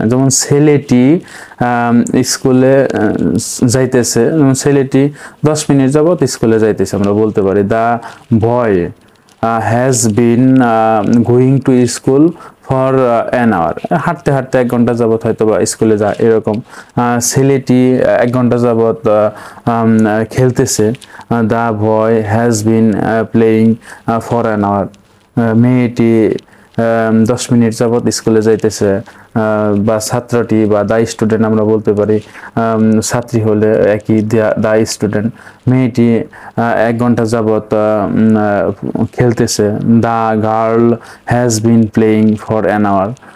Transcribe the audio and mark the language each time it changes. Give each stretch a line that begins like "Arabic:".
Bangla: যেমন ছেলেটি স্কুলে যাইতেছে, ছেলেটি 10 মিনিট যাবত স্কুলে যাইতেছে, আমরা বলতে পারি
English: The boy has been going to school for an hour।
Bangla: হাঁটতে হাঁটতে 1 ঘন্টা যাবত হয়তো বা স্কুলে যায়, এরকম। ছেলেটি 1 ঘন্টা যাবত খেলতেছে,
English: the boy has been playing for an hour।
Bangla: মেয়েটি 10 মিনিট যাবত স্কুলে যাইতেছে, বা ছাত্রটি বা দা স্টুডেন্ট আমরা বলতে পারি, ছাত্রী হলে একই দা স্টুডেন্ট। মেয়েটি 1 ঘন্টা যাবত খেলতেছে,
English: The girl has been playing for an hour.